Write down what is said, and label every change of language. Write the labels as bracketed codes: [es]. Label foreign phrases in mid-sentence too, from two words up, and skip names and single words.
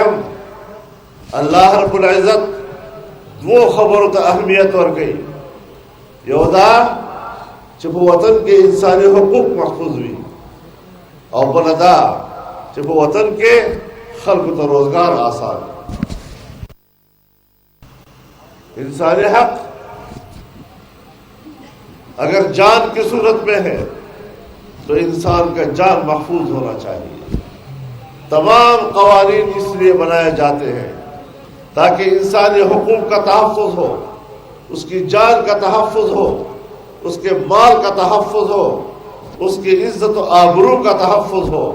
[ps] هم الله رب العزت دو خبرو ته اهمیت ورکړي یو دا چې په وطن کې انساني حقوق محفوظ وي او بل دا چې په وطن کې خلکو ته روزګار آسان [ur] انسانی حق اگر جان کی صورت میں ہے تو انسان کا جان محفوظ ہونا چاہیے. تمام قوانین اس لیے بنائے جاتے ہیں تاکہ انسانی حقوق کا تحفظ ہو، اس کی جان کا تحفظ ہو، اس کے مال کا تحفظ ہو، اس کی عزت و آبرو کا تحفظ ہو.